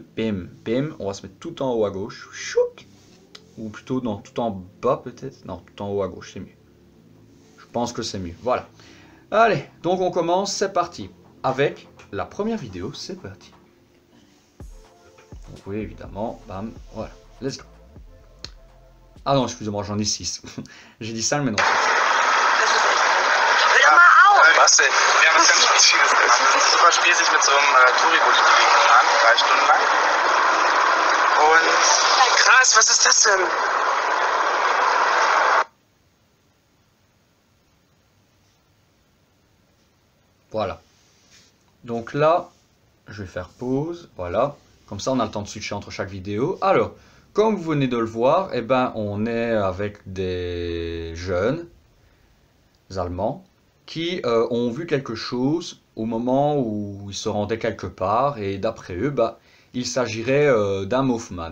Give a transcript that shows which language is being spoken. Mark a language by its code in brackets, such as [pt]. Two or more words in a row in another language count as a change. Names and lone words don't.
[fr] Bim, bim, on va se mettre tout en haut à gauche. Chouk. Ou plutôt, non, tout en bas peut-être. Non, tout en haut à gauche, c'est mieux. Je pense que c'est mieux, voilà. Allez, donc on commence, c'est parti. Avec la première vidéo, c'est parti. Donc oui, évidemment, bam, voilà, [en] let's go. [fr] Ah non, excusez-moi, j'en ai 6. J'ai dit ça, mais non. [de] Was denn? Wir haben was ganz Spezielles gemacht. Das ist ein super Spiel, sich mit so einem Touri-Bulli bewegen kann, 3 Stunden lang. Und krass, was ist das denn? [fr] Voilà. Donc là, je vais faire pause, voilà. Comme ça, on a le temps de switcher entre chaque vidéo. Alors, comme vous venez de le voir, on est avec des jeunes Allemands qui ont vu quelque chose au moment où ils se rendaient quelque part, et d'après eux, il s'agirait d'un Mothman.